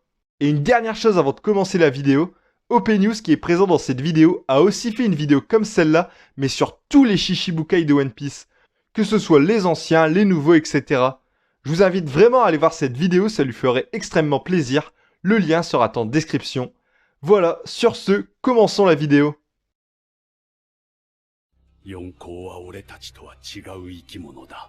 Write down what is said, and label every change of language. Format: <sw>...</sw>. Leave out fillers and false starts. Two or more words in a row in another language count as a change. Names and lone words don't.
<fr>Et une dernière chose avant de commencer la vidéo, OP News qui est présent dans cette vidéo a aussi fait une vidéo comme celle-là, mais sur tous les Shichibukai de One Piece, que ce soit les anciens, les nouveaux, etc. Je vous invite vraiment à aller voir cette vidéo, ça lui ferait extrêmement plaisir. Le lien sera en description. Voilà, sur ce, commençons la vidéo.</fr> <ja>四皇は俺たちとは違う生き物だ。</ja>